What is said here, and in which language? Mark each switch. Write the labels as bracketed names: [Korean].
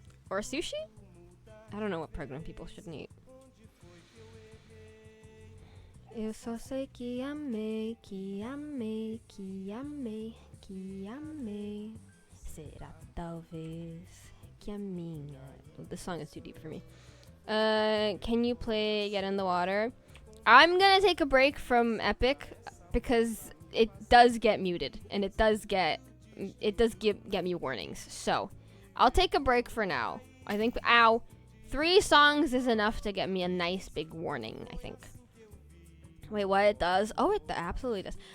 [English] Or sushi? I don't know what pregnant people shouldn't eat. [Portuguese] Eu só sei que amei, que amei, que amei, que amei. Será talvez que a minha. [English] This song is too deep for me. Can you play Get in the Water? I'm gonna take a break from Epic because it does get muted and it does get me warnings. So I'll take a break for now. I think 3 songs is enough to get me a nice big warning, I think. Wait, what? It does? Oh, it absolutely does.